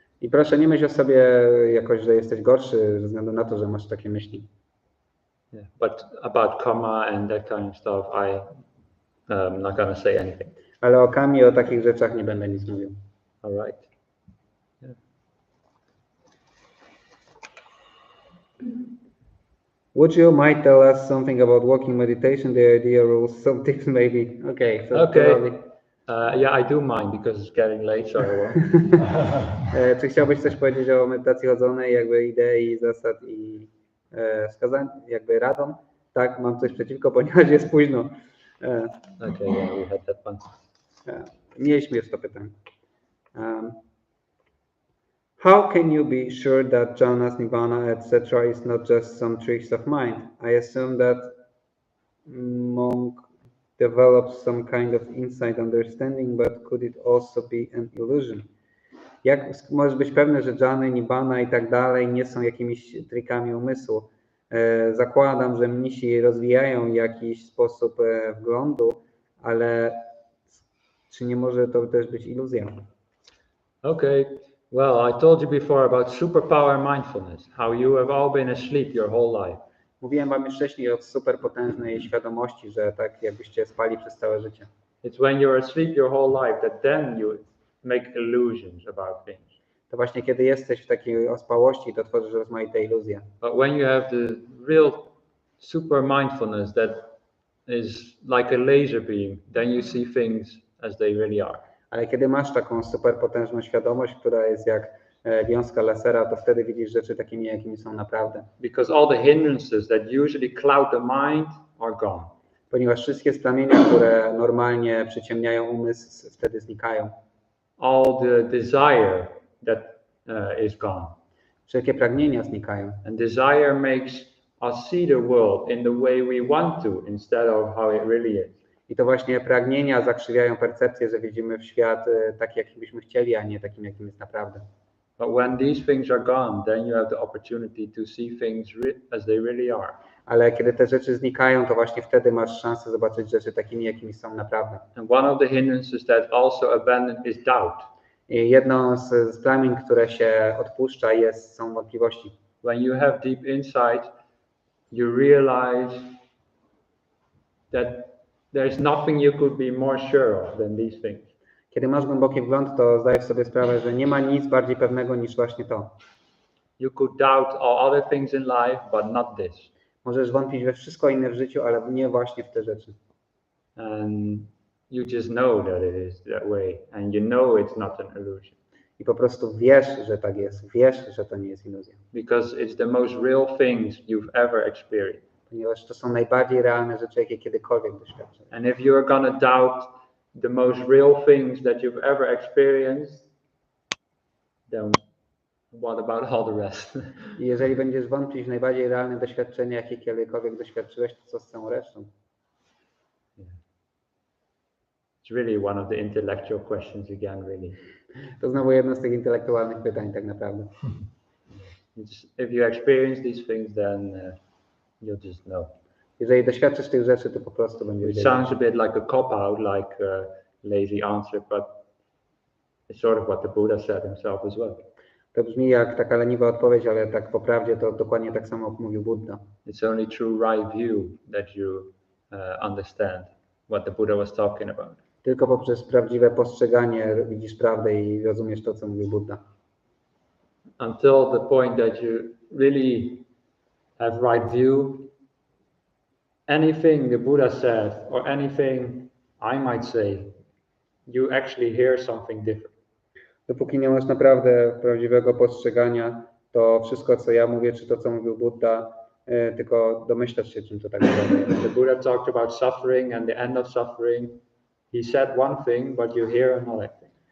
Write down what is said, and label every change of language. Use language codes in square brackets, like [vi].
[pl] I proszę, nie myśl o sobie jakoś, że jesteś gorszy ze względu na to, że masz takie myśli. [en] Yeah, but about karma and that kind of stuff, I'm not going to say anything. [pl] Ale o kami, o takich rzeczach nie będę nic mówił. [en] All right. Yeah. Would you might tell us something about walking meditation, the idea, rules, some tips maybe? Okay. So Okay. I do mind because it's getting late, so I won't. [pl] Czy chciałbyś coś powiedzieć o medytacji chodzonej, jakby idei, zasad i wskazań, jakby radą? Tak, mam coś przeciwko, ponieważ jest późno. [en] Okay, yeah, we had that one. [pl] Mieliśmy już to pytanie. [en] How can you be sure that jhanas, nibbana, etc. is not just some tricks of mind? I assume that monk develops some kind of insight understanding, but could it also be an illusion? [pl] Jak możesz być pewny, że dżany, nibbana i tak dalej nie są jakimiś trikami umysłu? Zakładam, że mnisi rozwijają jakiś sposób wglądu, ale czy nie może to też być iluzja? [en] Okay, well, I told you before about superpower mindfulness, how you have all been asleep your whole life. [pl] Mówiłem wam już wcześniej o superpotężnej świadomości, że tak jakbyście spali przez całe życie. [en] It's when you're asleep your whole life that then you make illusions about things. [pl] To właśnie kiedy jesteś w takiej ospałości, to tworzysz rozmaite iluzje. [en] But when you have the real super mindfulness that is like a laser beam, then you see things as they really are. [pl] Ale kiedy masz taką superpotężną świadomość, która jest jak wiązka lasera, to wtedy widzisz rzeczy takimi, jakimi są naprawdę. [en] Because all the hindrances that usually cloud the mind are gone. [pl] Ponieważ wszystkie splamienia, które normalnie przyciemniają umysł, wtedy znikają. [en] All the desire that is gone. [pl] Wszelkie pragnienia znikają. [en] And desire makes us see the world in the way we want to instead of how it really is. [pl] I to właśnie pragnienia zakrzywiają percepcję, że widzimy w świat tak, jakim byśmy chcieli, a nie takim, jakim jest naprawdę. [en] But when these things are gone, then you have the opportunity to see things as they really are. [pl] Ale kiedy te rzeczy znikają, to właśnie wtedy masz szansę zobaczyć rzeczy takimi, jakimi są naprawdę. [en] And one of the hindrances that also abandon is doubt. [pl] I jedną z plamień, które się odpuszcza, są wątpliwości. [en] When you have deep insight, you realize that there's nothing you could be more sure of than these things. [pl] Kiedy masz głęboki wgląd, to zdajesz sobie sprawę, że nie ma nic bardziej pewnego niż właśnie to. [en] You could doubt all other things in life, but not this. [pl] Możesz wątpić we wszystko inne w życiu, ale nie właśnie w te rzeczy. [en] And you just know that it is that way, and you know it's not an illusion. [pl] I po prostu wiesz, że tak jest. Wiesz, że to nie jest iluzja. [en] Because it's the most real things you've ever experienced. [pl] Ponieważ to są najbardziej realne rzeczy, jakie kiedykolwiek doświadczyłeś. [en] And if you're gonna doubt the most real things that you've ever experienced, then what about all the rest? [pl] I jeżeli będziesz wątpić w najbardziej realne doświadczenia, jakie kiedykolwiek doświadczyłeś, to co z całą resztą? [en] It's really one of the intellectual questions again, really. [pl] To znowu jedno z tych intelektualnych pytań tak naprawdę. [en] If you experience these things, then you'll just know. [pl] Jeżeli doświadczysz tych rzeczy, to po prostu będziesz [en] It [pl] wiedział. [en] sounds a bit like a cop-out, like a lazy answer, but it's sort of what the Buddha said himself as well. [pl] To brzmi jak taka leniwa odpowiedź, ale tak po prawdzie to dokładnie tak samo mówił Buddha. [en] It's only through right view that you understand what the Buddha was talking about. [pl] Tylko poprzez prawdziwe postrzeganie widzisz prawdę i rozumiesz to, co mówił Buddha. [en] Until the point that you really have right view, anything the Buddha said or anything I might say, you actually hear something different. [pl] Dopóki nie masz naprawdę prawdziwego postrzegania, to wszystko, co ja mówię, czy to, co mówił Buddha, tylko domyślasz się, czym to tak naprawdę. [en] The Buddha talked about suffering and the end of suffering. He said one thing, but you hear another thing.